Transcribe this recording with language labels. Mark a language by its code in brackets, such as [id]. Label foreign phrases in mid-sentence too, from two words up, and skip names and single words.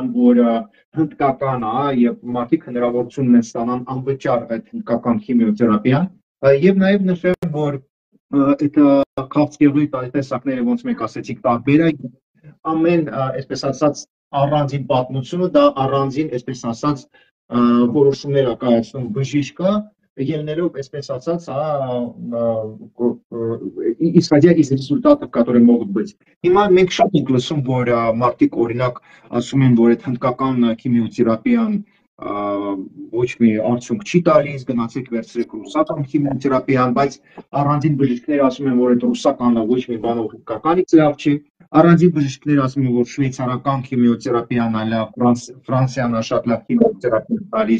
[hy] որը հնդկական է, եւ մարդիկ հնարավորություն ունեն ստանալ անվճար այդ հնդկական քիմիոթերապիան, եւ նաեւ նշեմ, որ այդ քաղցկեղի տեսակները ոնց մենք ասեցինք տարբեր է, ամեն այսպես ասած առանձին պատմությունը դա առանձին այսպես ասած որոշումներ է կայացնում բժիշկը ելնելով այսպես ասած [ru] исходя из результатов, которые могут быть. [hy] Հիմա մենք շատ ենք լսում, որ մարդիկ օրինակ ասում են, որ այդ հնդկական քիմիոթերապիան ոչ մի արդյունք չի տալիս, գնացեք վերցրեք ռուսական քիմիոթերապիան, բայց առանձին բժիշկները ասում են, որ այդ ռուսականը ոչ մի բանով հնդկականից լավ չի, առանձին բժիշկները ասում են, որ շվեյցարական քիմիոթերապիան այլ Ֆրանսիան շատ լավ քիմիոթերապիա տալիս,